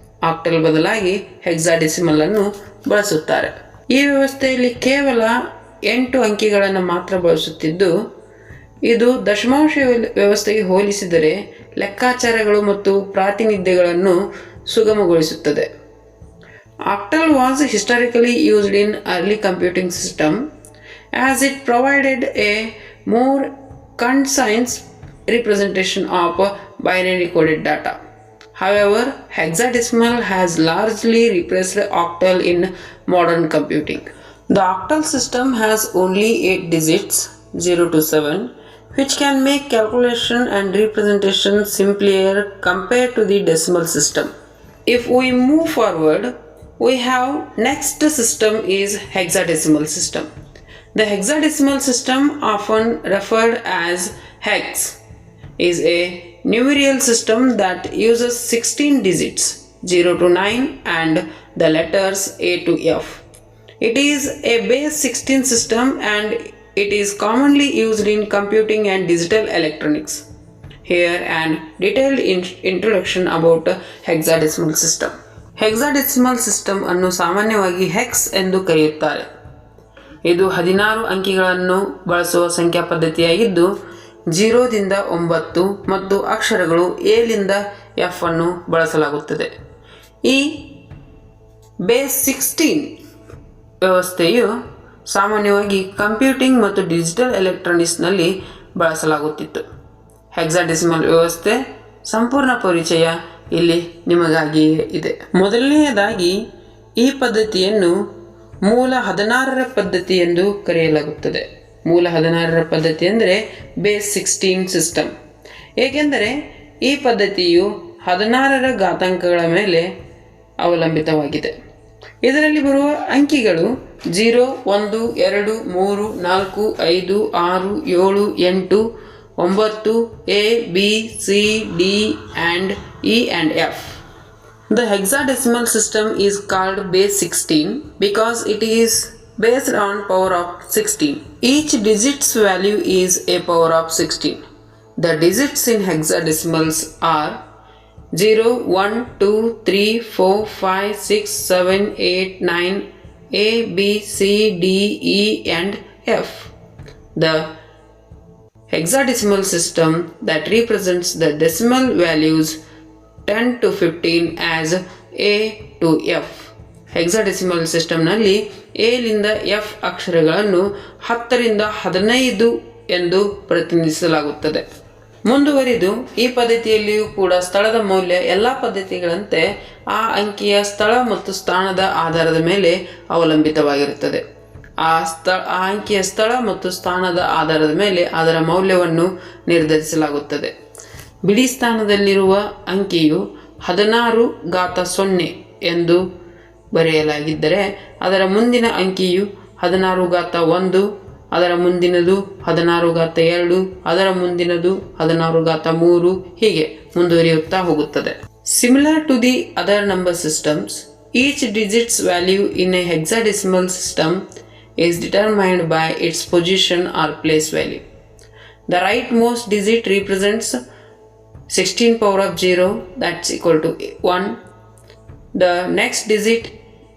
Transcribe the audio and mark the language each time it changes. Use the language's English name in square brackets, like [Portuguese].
[Kannada] Octal ಬದಲಾಗಿ hexadecimal ಅನ್ನು ಬಳಸುತ್ತಾರೆ. ಈ ವ್ಯವಸ್ಥೆಯಲ್ಲಿ ಕೇವಲ 8 ಅಂಕಿಗಳನ್ನು ಮಾತ್ರ ಬಳಸುತ್ತಿದ್ದು, ಇದು ದಶಮಾಂಶ ವ್ಯವಸ್ಥೆಗೆ ಹೋಲಿಸಿದರೆ ಲೆಕ್ಕಾಚಾರಗಳು ಮತ್ತು ಪ್ರಾತಿನಿಧ್ಯಗಳನ್ನು ಸುಗಮಗೊಳಿಸುತ್ತದೆ. [English] Octal was historically used in early computing system as it provided a more concise representation of binary coded data. However, hexadecimal has largely replaced octal in modern computing. The octal system has only 8 digits 0 to 7, which can make calculation and representation simpler compared to the decimal system. If we move forward, we have next system is hexadecimal system. The hexadecimal system, often referred as hex, is a numeral system that uses 16 digits 0 to 9 and the letters A to F. It is a base 16 system and it is commonly used in computing and digital electronics. Here an detailed introduction about hexadecimal system. [Kannada] Hexadecimal system ಅನ್ನು ಸಾಮಾನ್ಯವಾಗಿ hex ಎಂದು ಕರೆಯುತ್ತಾರೆ. ಇದು 16 ಅಂಕಿಗಳನ್ನು ಬಳಸುವ ಸಂಖ್ಯಾ ಪದ್ಧತಿಯಾಗಿದ್ದು 0 ದಿಂದ 9 ಮತ್ತು ಅಕ್ಷರಗಳು ಎ ಲಿಂದ ಎಫ್ ಅನ್ನು ಬಳಸಲಾಗುತ್ತದೆ. ಈ ಬೇಸ್ 16 ವ್ಯವಸ್ಥೆಯು ಸಾಮಾನ್ಯವಾಗಿ ಕಂಪ್ಯೂಟಿಂಗ್ ಮತ್ತು ಡಿಜಿಟಲ್ ಎಲೆಕ್ಟ್ರಾನಿಕ್ಸ್ನಲ್ಲಿ ಬಳಸಲಾಗುತ್ತಿತ್ತು. ಹೆಕ್ಸಾಡೆಸಿಮಲ್ ವ್ಯವಸ್ಥೆ ಸಂಪೂರ್ಣ ಪರಿಚಯ ಇಲ್ಲಿ ನಿಮಗಾಗಿಯೇ ಇದೆ. ಮೊದಲನೆಯದಾಗಿ ಈ ಪದ್ಧತಿಯನ್ನು ಮೂಲ 16ರ ಪದ್ಧತಿ ಎಂದು ಕರೆಯಲಾಗುತ್ತದೆ. ಮೂಲ 16ರ ಪದ್ಧತಿ ಅಂದರೆ ಬೇಸ್ 16 ಸಿಸ್ಟಮ್, ಏಕೆಂದರೆ ಈ ಪದ್ಧತಿಯು 16ರ ಘಾತಾಂಕಗಳ ಮೇಲೆ ಅವಲಂಬಿತವಾಗಿದೆ. ಇದರಲ್ಲಿ ಬರುವ ಅಂಕಿಗಳು 0, 1, 2, 3, 4, 5, 6, 7, 8, 9, A, B, C, D [English] and E and F. The hexadecimal system is called base 16 because it is based on power of 16. Each digit's value is a power of 16. The digits in hexadecimals are 0, 1, 2, 3, 4, 5, 6, 7, 8, 9, A, B, C, D, E and F. The hexadecimal system that represents the decimal values 10 to 15 as A to F. [Kannada] Hexadecimal ಸಿಸ್ಟಮ್ನಲ್ಲಿ A ಲಿಂದ F ಅಕ್ಷರಗಳನ್ನು 10 ರಿಂದ 15 ಎಂದು ಪ್ರತಿನಿಧಿಸಲಾಗುತ್ತದೆ. ಮುಂದುವರಿದು ಈ ಪದ್ಧತಿಯಲ್ಲಿಯೂ ಕೂಡ ಸ್ಥಳದ ಮೌಲ್ಯ ಎಲ್ಲ ಪದ್ಧತಿಗಳಂತೆ ಆ ಅಂಕಿಯ ಸ್ಥಳ ಮತ್ತು ಸ್ಥಾನದ ಆಧಾರದ ಮೇಲೆ ಅವಲಂಬಿತವಾಗಿರುತ್ತದೆ. ಆ ಅಂಕಿಯ ಸ್ಥಳ ಮತ್ತು ಸ್ಥಾನದ ಆಧಾರದ ಮೇಲೆ ಅದರ ಮೌಲ್ಯವನ್ನು ನಿರ್ಧರಿಸಲಾಗುತ್ತದೆ. ಬಿಡಿ ಸ್ಥಾನದಲ್ಲಿರುವ ಅಂಕಿಯು 16 ಘಾತ 0 ಎಂದು ಬರೆಯಲಾಗಿದ್ದರೆ ಅದರ ಮುಂದಿನ ಅಂಕಿಯು 16 ಘಾತ 1, ಅದರ ಮುಂದಿನದು 16 ಘಾತ 2, ಅದರ ಮುಂದಿನದು 16 ಘಾತ 3 ಹೀಗೆ ಮುಂದುವರಿಯುತ್ತಾ ಹೋಗುತ್ತದೆ. [English] Similar to the other number systems, each digit's value in a hexadecimal system is determined by its position or place value. The rightmost digit represents 16 power of 0, that's equal to 1. The next digit